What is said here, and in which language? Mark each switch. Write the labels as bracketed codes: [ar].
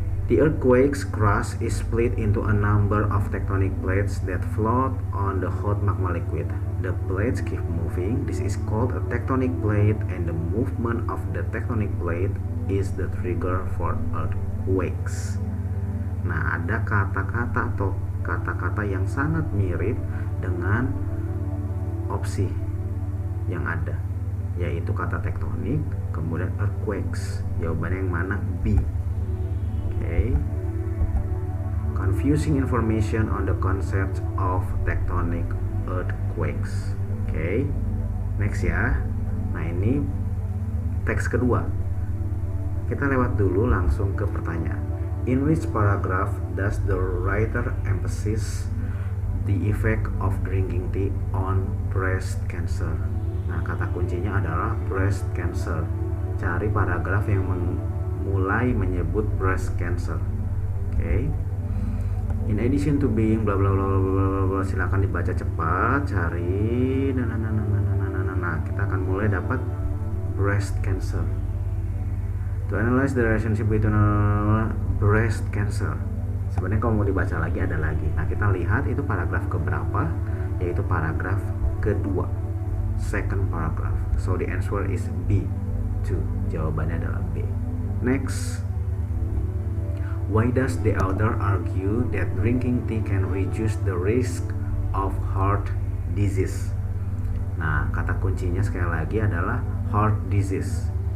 [en] The earthquake's crust is split into a number of tectonic plates that float on the hot magma liquid. The plates keep moving. This is called a tectonic plate, and the movement of the tectonic plate is the trigger for earthquakes. [id] Nah, ada kata-kata atau kata-kata yang sangat mirip dengan opsi yang ada, yaitu kata tektonik, kemudian earthquakes. Jawabannya yang mana? B. Okay. [en] Confusing information on the concept of tectonic earthquakes. [id] Okay. Next ya. Nah, ini teks kedua. Kita lewat dulu langsung ke pertanyaan. [en] In which paragraph does the writer emphasize the effect of drinking tea on breast cancer? [id] Nah, kata kuncinya adalah breast cancer. Cari paragraf yang mulai menyebut breast cancer. Oke. [en] In addition to being bla bla bla bla bla, [id] silakan dibaca cepat, cari. Nah, kita akan mulai dapat breast cancer. [en] To analyze the relationship between breast cancer. [id] Sebenarnya kalau mau dibaca lagi ada lagi. Nah, kita lihat itu paragraf keberapa, yaitu paragraf kedua. [en] Second paragraph. So the answer is B. 2. [id] Jawabannya adalah B. [en] Next. Why does the author argue that drinking tea can reduce the risk of heart disease? [id] Nah, kata kuncinya sekali lagi adalah heart disease.